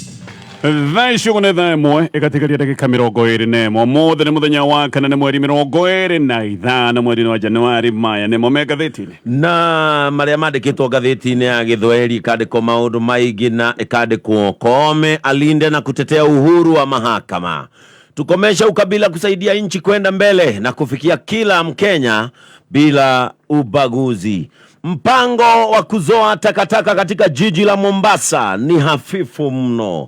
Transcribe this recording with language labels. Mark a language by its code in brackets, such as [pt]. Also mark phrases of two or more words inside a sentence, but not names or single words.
[ki] Thaicå nä thaa ĩmwe ĩgatĩkĩria ndagĩka 21 mũthĩ nĩ mũthenya wa kana nĩ mweri 25 mweri wa Januari maya nĩmo me ngathĩti-inĩ na marĩa mandĩkĩtwo ngathĩti-inĩ ya Gĩthwaĩri ikandĩkwo maũndũ maingĩ na ikandĩkwo [sw] Koome alinde na kutetea uhuru wa mahakama, tukomesha ukabila kusaidia nchi kwenda mbele na kufikia kila Mkenya bila ubaguzi. Mpango wa kuzoa takataka katika jiji la Mombasa ni hafifu mno.